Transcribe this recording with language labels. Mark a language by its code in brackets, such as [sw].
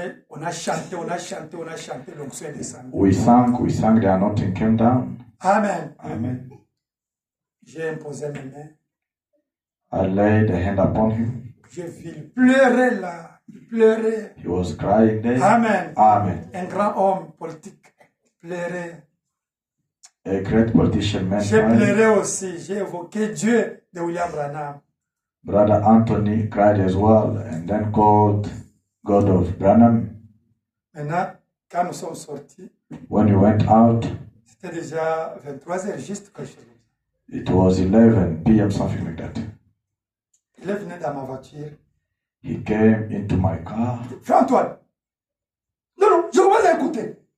[fr] On a chanté, l'onction est descendue. [en] We sang, the anointing came down. Amen. Amen. [fr] J'ai imposé mes mains. [en] I laid a hand upon him. [fr] J'ai vu, il pleurait là. Il pleurait. [en] He was crying there. Amen. Amen. [fr] Un grand homme politique pleurait. [en] A great politician man. [fr] J'ai pleuré aussi. J'ai évoqué Dieu de William Branham. [en] Brother Anthony cried as well and then called God of Branham. [fr] Maintenant, quand nous sommes sortis, [en] When we went out, [fr] c'était déjà 23h, juste que je [en] it was 11 p.m., something like that. [fr] Il est venu dans ma voiture. [en] He came into my car. [fr] Frère Antoine, non, je commence à écouter.